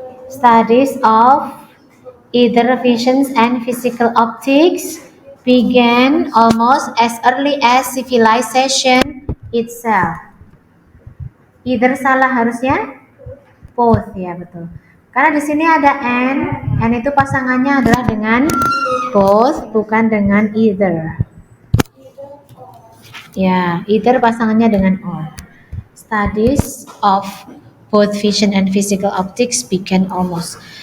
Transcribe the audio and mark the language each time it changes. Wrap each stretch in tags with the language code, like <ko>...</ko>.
<en>Studies of either visions and physical optics began almost as early as civilization itself.</en> <id>Either salah harusnya both ya, betul. Karena di sini ada and itu pasangannya adalah dengan both, bukan dengan either. Ya, either pasangannya dengan or.</id> <en>Studies of both vision and physical optics began almost.</en>